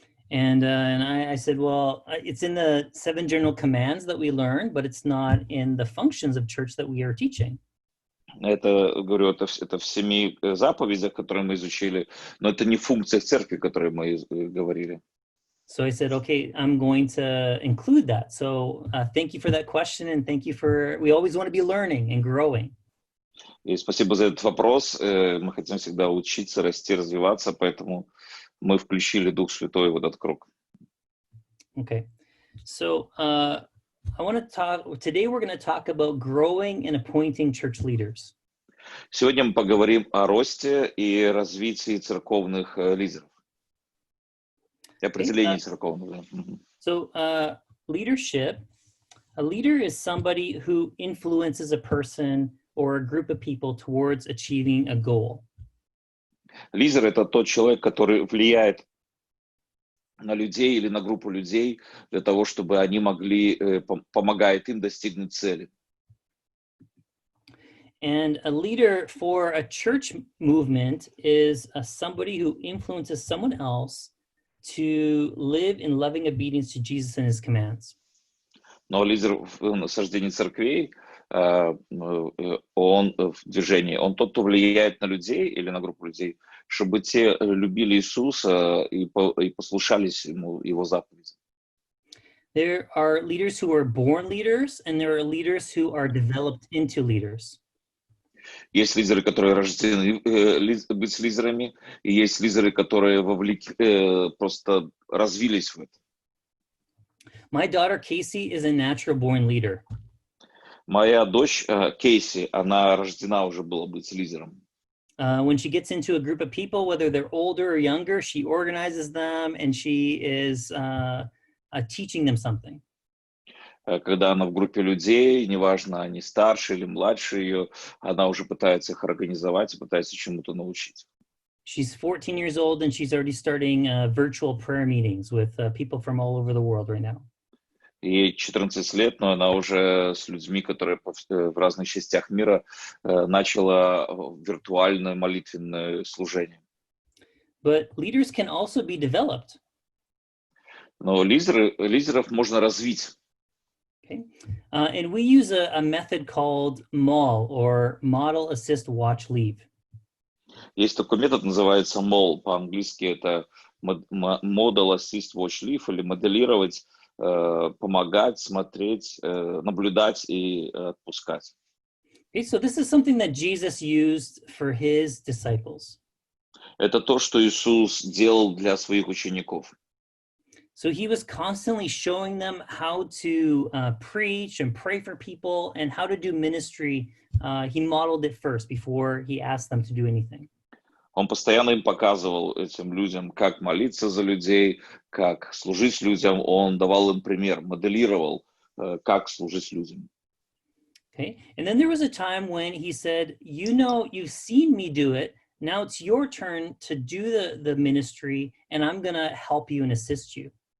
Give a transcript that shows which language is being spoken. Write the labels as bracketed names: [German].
[English] And I said, well, it's in the 7 general commands that we learned, but it's not in the functions of church that we are teaching. [Russian] Говорю, это в 7 заповедях, которые мы изучили, но это не в функциях церкви, которые мы говорили. [English] So I said, okay, I'm going to include that. So thank you for that question, and thank you we always want to be learning and growing. [Russian] И спасибо за этот вопрос. Мы хотим всегда учиться, расти, развиваться, поэтому мы включили Дух Святой в этот круг. [English] Okay, so today we're going to talk about growing and appointing church leaders. [Russian] Сегодня мы поговорим о росте и развитии церковных лидеров. И определении церковных. [English] So leadership, a leader is somebody who influences a person or a group of people towards achieving a goal. [Russian] Лидер — это тот человек, который влияет на людей или на группу людей для того, чтобы они могли, помогает им достигнуть цели. [English] And a leader for a church movement is somebody who influences someone else to live in loving obedience to Jesus and his commands. [Russian] Но лидер в насаждении церквей, он в движении, он тот, кто влияет на людей или на группу людей, чтобы те любили Иисуса и послушались ему, его заповедям. [English] There are leaders who are born leaders, and there are leaders who are developed into leaders. [Russian] Есть лидеры, которые рождены быть лидерами, и есть лидеры, которые просто развились в этом. [English] My daughter Casey is a natural born leader. [Russian] Моя дочь Кейси, она рождена уже была быть лидером. [English] When she gets into a group of people, whether they're older or younger, she organizes them and she is teaching them something. [Russian] Когда она в группе людей, неважно, они старше или младше ее, она уже пытается их организовать и пытается чему-то научить. [English] She's 14 years old and she's already starting virtual prayer meetings with people from all over the world right now. [Russian] Ей 14 лет, но она уже с людьми, которые в разных частях мира, начала виртуальное молитвенное служение. [English] But leaders can also be developed. [Russian] Но лидеров можно развить. [English] Okay. And we use a method called MAWL, or Model Assist Watch Leave. [Russian] Есть такой метод, называется MAWL, по-английски это [English] Model Assist Watch Leave, [Russian] или моделировать, помогать, смотреть, наблюдать и отпускать. [English] Okay, so this is something that Jesus used for his disciples. [Russian] Это то, что Иисус делал для своих учеников. [English] So he was constantly showing them how to preach and pray for people and how to do ministry. He modeled it first before he asked them to do anything. [Russian] Он постоянно им показывал, этим людям, как молиться за людей, как служить людям. Он давал им пример, моделировал, как служить людям. [English] Okay, and then there was a time when he said, you know, you've seen me do it. Now it's your turn to do the ministry, and I'm going to help you and assist you.